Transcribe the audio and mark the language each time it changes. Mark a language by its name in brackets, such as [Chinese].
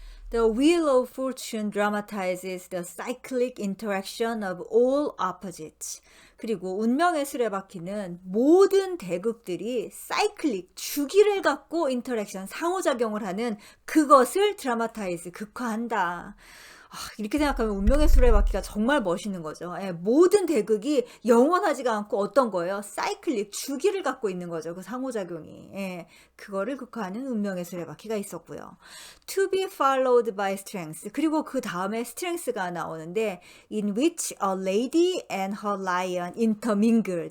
[English] The Wheel of Fortune dramatizes the cyclic interaction of all opposites. [Korean] 그리고 운명의 수레바퀴는 모든 대극들이 사이클릭, 주기를 갖고 인터랙션, 상호작용을 하는 그것을 드라마타이즈, 극화한다. 이렇게 생각하면 운명의 수레바퀴가 정말 멋있는 거죠. 모든 대극이 영원하지가 않고 어떤 거예요? 사이클릭, 주기를 갖고 있는 거죠. 그 상호작용이. 그거를 극화하는 운명의 수레바퀴가 있었고요. [English] To be followed by strength. [Korean] 그리고 그 다음에 strength가 나오는데 [English] in which a lady and her lion intermingle.